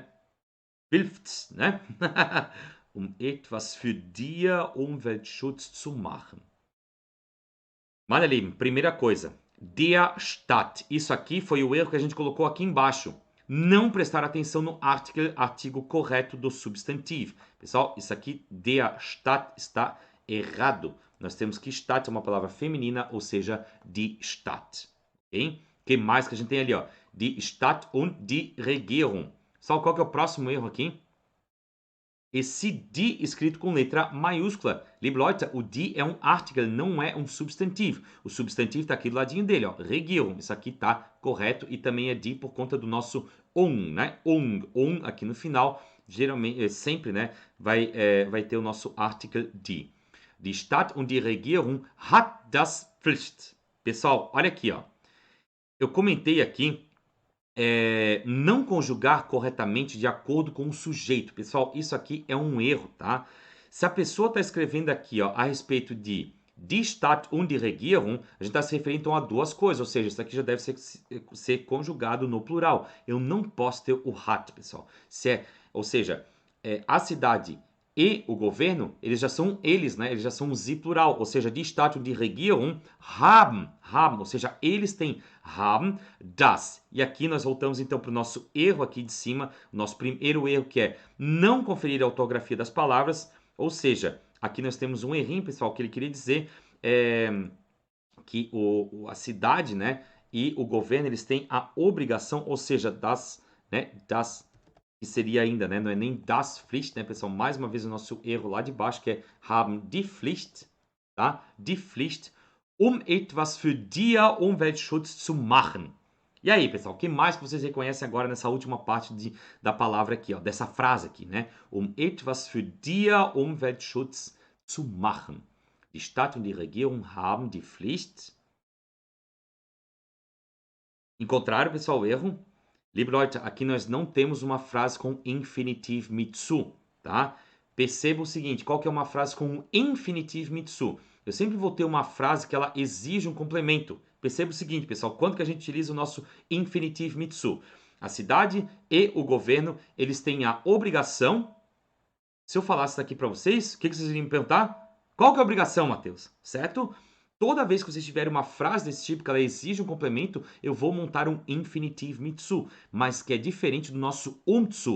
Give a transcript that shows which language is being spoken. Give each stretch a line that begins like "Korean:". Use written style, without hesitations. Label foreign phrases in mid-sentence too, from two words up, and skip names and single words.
German: Hilft, ne? Etwas für den Umweltschutz zu machen. Meine Lieben,
Portuguese: primeira coisa,
German: der Staat.
Portuguese: Isso aqui foi o erro que a gente colocou aqui embaixo. Não prestar atenção no artigo correto do substantivo. Pessoal, isso aqui,
German: der Staat,
Portuguese: está errado. Nós temos que Stadt é uma palavra feminina, ou seja,
German: die Stadt.
Portuguese: O que mais que a gente tem ali? Ó?
German: Die Stadt und die Regierung.
Portuguese: Sabe qual que é o próximo erro aqui? Esse die escrito com letra maiúscula.
German: Liebe Leute,
Portuguese: o die é um artigo, não é um substantivo. O substantivo está aqui do ladinho dele, ó. Regierung. Isso aqui está correto e também é die por conta do nosso né? Aqui no final, geralmente, sempre, né? Vai ter o nosso artigo die.
German: Die Stadt und die Regierung hat das Pflicht.
Portuguese: Pessoal, olha aqui, ó. Eu comentei aqui não conjugar corretamente de acordo com o sujeito. Pessoal, isso aqui é um erro, tá? Se a pessoa está escrevendo aqui, ó, a respeito de
German: die Stadt und die Regierung,
Portuguese: a gente está se referindo então a duas coisas, ou seja, isso aqui já deve ser conjugado no plural. Eu não posso ter o hat, pessoal. Ou seja, a cidade e o governo, eles já são eles, né? Eles já são sie plural, ou seja,
German: die Stadt und die Regierung haben,
Portuguese: ou seja, eles têm
German: haben das.
Portuguese: E aqui nós voltamos então para o nosso erro aqui de cima, o nosso primeiro erro que é não conferir a ortografia das palavras, ou seja, aqui nós temos um errinho, pessoal, que ele queria dizer que a cidade, né, e o governo, eles têm a obrigação, ou seja, das, que seria ainda, né? Não é nem
German: das Pflicht,
Portuguese: né, pessoal? Mais uma vez o nosso erro lá de baixo, que é
German: haben die Pflicht,
Portuguese: tá?
German: Die Pflicht, etwas für den Umweltschutz zu machen.
Portuguese: E aí, pessoal, o que mais que vocês reconhecem agora nessa última parte da palavra aqui, ó, dessa frase aqui, né?
German: Etwas für den Umweltschutz zu machen. Die Stadt und die Regierung haben die Pflicht.
Portuguese: Encontraram, pessoal, o erro?
German: Liebe Leute,
Portuguese: aqui nós não temos uma frase com infinitivo
German: mit zu,
Portuguese: tá? Perceba o seguinte, qual que é uma frase com infinitivo
German: mit zu?
Portuguese: Eu sempre vou ter uma frase que ela exige um complemento. Perceba o seguinte, pessoal, quando que a gente utiliza o nosso infinitivo
German: mit zu?
Portuguese: A cidade e o governo, eles têm a obrigação. Se eu falasse isso aqui para vocês, o que vocês iriam me perguntar? Qual que é a obrigação, Matheus? Certo? Toda vez que vocês tiverem uma frase desse tipo, que ela exige um complemento, eu vou montar um infinitivo
German: mit zu,
Portuguese: mas que é diferente do nosso zu.